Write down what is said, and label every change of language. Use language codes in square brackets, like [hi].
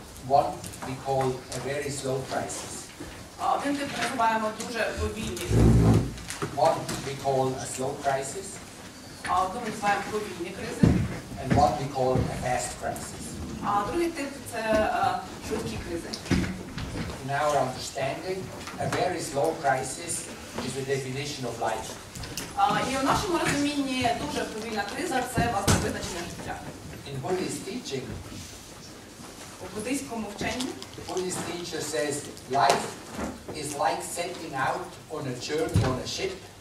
[en] One we call a very slow crisis. [uk] Один тип називаємо дуже повільні. [en] One we call a slow crisis. [uk] Одну ми називаємо повільні кризи. [en] And one we call a fast crisis. [uk] Другий тип це швидкі кризи. [en] In our understanding, a very slow crisis is the definition of life. [uk] І у нашому розумінні дуже повільна криза – це власне визначення життя. [en] In Buddhist teaching, [uk] У буддийському вченні [en] the Buddhist teacher says life is like setting out on a journey on a ship.